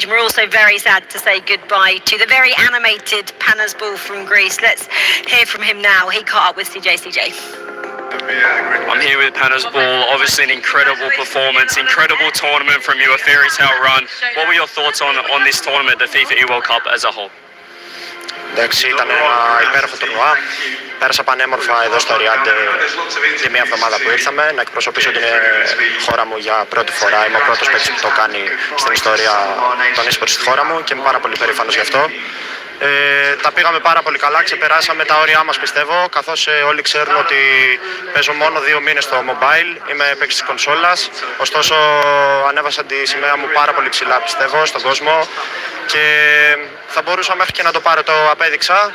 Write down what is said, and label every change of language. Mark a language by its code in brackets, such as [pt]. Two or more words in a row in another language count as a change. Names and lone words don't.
[en] And we're also very sad to say goodbye to the very animated Panasball from Greece. Let's hear from him now. He caught up with CJ. I'm here with Panasball. Obviously an incredible performance, incredible tournament from you, a fairy tale run. What were your thoughts on this tournament, the FIFA E-World Cup as a whole? [el] Εντάξει, ήταν ένα υπέροχο τουρνουά. Πέρασα πανέμορφα εδώ στο Ριάντε τη μία εβδομάδα που ήρθαμε να εκπροσωπήσω την χώρα μου για πρώτη φορά. Είμαι ο πρώτος παίκτης που το κάνει στην ιστορία των e-sports στη χώρα μου και είμαι πάρα πολύ περήφανος γι' αυτό. Τα πήγαμε πάρα πολύ καλά, ξεπεράσαμε τα όρια μας πιστεύω, καθώς όλοι ξέρουν ότι παίζω μόνο 2 μήνες στο mobile, είμαι παίκτης της κονσόλας, ωστόσο ανέβασα τη σημαία μου πάρα πολύ ψηλά πιστεύω στον κόσμο και θα μπορούσα μέχρι και να το πάρω, το απέδειξα.